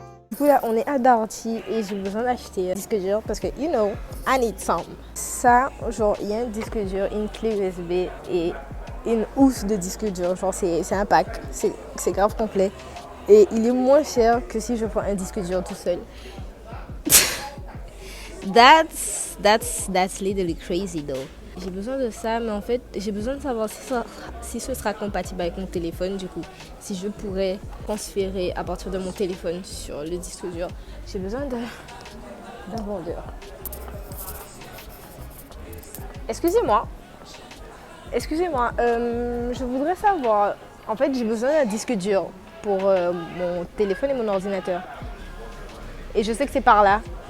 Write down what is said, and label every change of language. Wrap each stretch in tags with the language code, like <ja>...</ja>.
<fr>Du coup là, on est à Darty et j'ai besoin d'acheter un disque dur parce que,</fr> <en>you know, I need some.</en> <fr>Ça, genre, il y a un disque dur, une clé USB et une housse de disque dur. Genre, c'est un pack, c'est grave complet. Et il est moins cher que si je prends un disque dur tout seul.</fr> <en>That's literally crazy though.</en> <fr>J'ai besoin de ça, mais en fait, j'ai besoin de savoir si ce sera compatible avec mon téléphone. Du coup, si je pourrais transférer à partir de mon téléphone sur le disque dur. J'ai besoin d'un vendeur. Excusez-moi, je voudrais savoir, en fait, j'ai besoin d'un disque dur pour mon téléphone et mon ordinateur. Et je sais que c'est par là.</fr>